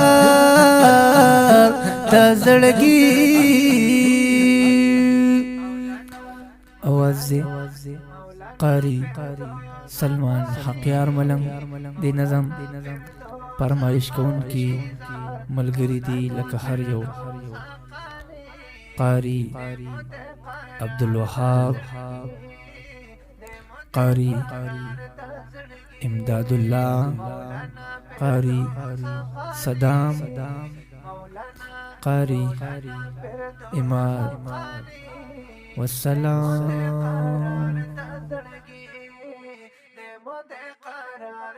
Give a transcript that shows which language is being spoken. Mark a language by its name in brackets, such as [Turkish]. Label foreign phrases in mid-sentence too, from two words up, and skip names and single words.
[Pashto] د زړګي اواز قاری سلمان حقیار ملنگ دی نظم فرمائش کون کی ملګری دی لکه هر یو قاری عبدالوهاب قاری امداد الله قاری صدام قاری اماد والسلام